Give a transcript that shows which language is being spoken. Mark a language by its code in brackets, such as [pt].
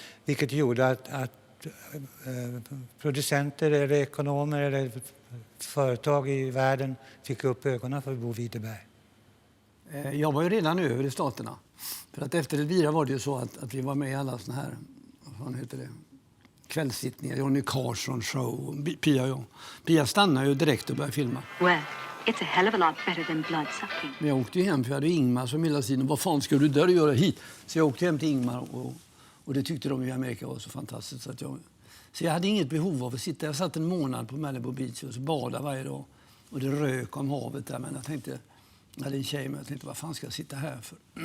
[sv] Vilket gjorde att producenter eller ekonomer eller företag i världen fick upp ögonen för Bo Widerberg. Jag var ju redan över i Staterna. För att efter Elvira var det ju så att vi var med i alla såna här, vad heter det, kvällssittningar, Johnny Carson show, Pia och jag. Pia stannade ju direkt och började filma. [en] Well, it's a hell of a lot better than bloodsucking. [sv] Men jag åkte ju hem för jag hade Ingmar som hela tiden, vad fan ska du där och göra hit? Så jag åkte hem till Ingmar och det tyckte de i Amerika var så fantastiskt. Så jag hade inget behov av att sitta. Jag satt en månad på Malibu Beach och så badade varje dag. Och det rök om havet där. Men jag tänkte, jag hade en tjej men jag tänkte, vad fan ska jag sitta här för?